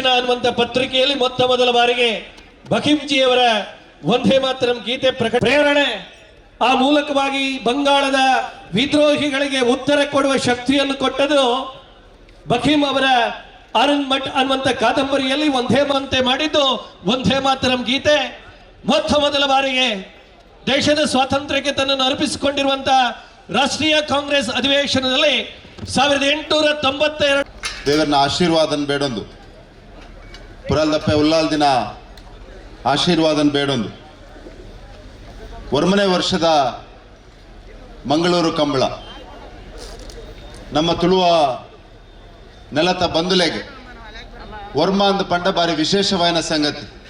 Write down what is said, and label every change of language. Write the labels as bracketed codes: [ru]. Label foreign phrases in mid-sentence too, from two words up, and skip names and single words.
[kn] ಅನ್ನುವಂಥ ಪತ್ರಿಕೆಯಲ್ಲಿ ಮೊತ್ತ ಮೊದಲ ಬಾರಿಗೆ ಬಖಿಂಜಿಯವರ ವಂದೇ ಮಾತರಂ ಗೀತೆ ಪ್ರೇರಣೆ ಆ ಮೂಲಕವಾಗಿ ಬಂಗಾಳದ ವಿದ್ರೋಹಿಗಳಿಗೆ ಉತ್ತರ ಕೊಡುವ ಶಕ್ತಿಯನ್ನು ಕೊಟ್ಟದು ಬಖೀಂ ಅವರ ಆನಂದ್ ಮಠ್ ಅನ್ನುವಂಥ ಕಾದಂಬರಿಯಲ್ಲಿ ವಂದೇ ಮಾಡಿದ್ದು ವಂದೇ ಮಾತರಂ ಗೀತೆ ಮೊತ್ತ ಮೊದಲ ಬಾರಿಗೆ ದೇಶದ ಸ್ವಾತಂತ್ರ್ಯಕ್ಕೆ ತನ್ನನ್ನು ಅರ್ಪಿಸಿಕೊಂಡಿರುವಂತಹ ರಾಷ್ಟ್ರೀಯ ಕಾಂಗ್ರೆಸ್ ಅಧಿವೇಶನದಲ್ಲಿ 1892 [tcy] ದೇವರನ್ನ ಆಶೀರ್ವಾದನ ಬೇಡೊಂದು ಪುರಲ್ದಪ್ಪೆ ಉಲ್ಲಾಲ್ ದಿನ ಆಶೀರ್ವಾದನ ಬೇಡೊಂದು ವರ್ಮನೆ ವರ್ಷದ ಮಂಗಳೂರು ಕಂಬಳ ನಮ್ಮ ತುಳುವ ನೆಲತ ಬಂದುಲೆಗೆ ವರ್ಮ ಅಂದ ಪಂಡ ಬಾರಿ ವಿಶೇಷವಾದ ಸಂಗತಿ